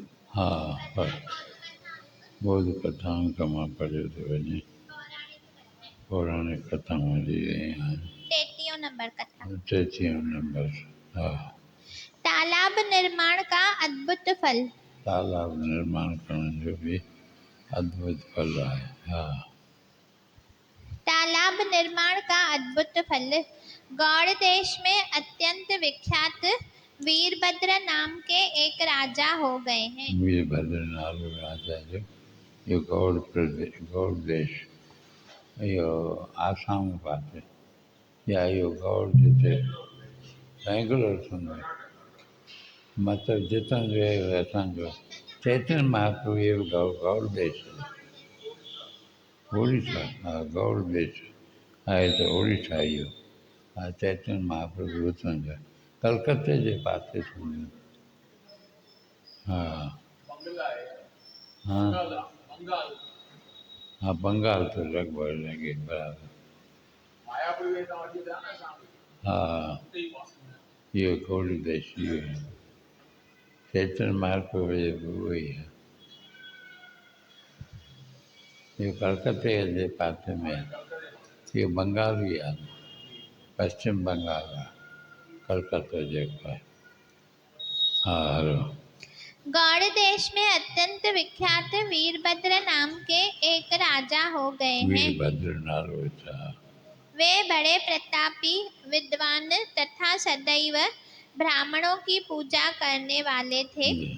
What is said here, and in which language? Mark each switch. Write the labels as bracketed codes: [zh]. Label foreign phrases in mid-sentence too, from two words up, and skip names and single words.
[sd] हाँ पर बौद्ध कथाऊं कमां पढ़ियो थो वञे, पौराणिक कथाऊं हली रहियूं आहिनि। 33 नंबर कथा। 33 नंबर। हा। [hi] तालाब निर्माण का अद्भुत फल। [sd] तालाब निर्माण करण जो भी अद्भुत फल आहे। हा। [hi] तालाब निर्माण का अद्भुत फल। गौड़ देश में अत्यंत विख्यात वीरभद्र नाम के एक राजा हो गए हैं। [sd] वीरभद्र नालो राजा जो इहो गौड़ देश, इहो आसाम पासे या इहो गौड़ जिते बैंगलोर थींदो आहे, मतिलबु जितां जो आहे असांजो चैतन्य महाप्रभु इहो गौड़ देश ओडिशा। हा गौड़ देश आहे त ओडिशा इहो। हा चैतन्य महाप्रभु हुतां जो आहे, कलकत्ते जे पासे थींदो। हा हाँ हाँ बंगाल तो लगभग लगे बराबर। हाँ ये गौड़ देश इहो आहे, चैतन्य महाप्रभु जो उहो ई आहे। इहो कलकत्ते जे पासे में आहे, इहो बंगाल ई आहे, पश्चिम बंगाल आहे कलकत्तो जेको आहे। हा हलो। [hi] गौड़ देश में अत्यंत विख्यात वीरभद्र नाम के एक राजा हो गए हैं। [sd] वीरभद्र नालो था। [hi] वे बड़े प्रतापी, विद्वान तथा सदैव ब्राह्मणों की पूजा करने वाले थे।